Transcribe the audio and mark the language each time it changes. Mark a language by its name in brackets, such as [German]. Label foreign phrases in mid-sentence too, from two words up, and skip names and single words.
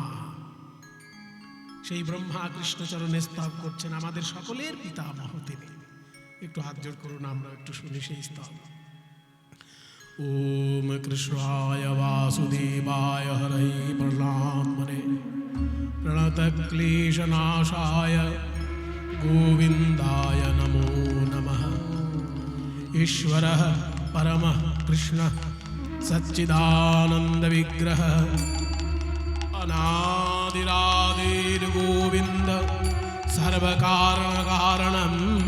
[Bangla] সেই ব্রহ্মা কৃষ্ণচরণে স্তব করছেন, আমাদের সকলের পিতামহ তিনি। একটু হাত জোড় করুন, আমরা একটু শুনি সেই স্তব। [Sanskrit] ওম কৃষ্ণায় বাসুদেবায় হরৈ প্রহ্লাদমনে প্রণত ক্লেশনাশায় গোবিন্দায় নমো নমঃ। ঈশ্বরঃ परमः कृष्णः सच्चिदानंद विग्रह अनादिरादिर गोविंद सर्वकारण कारणम्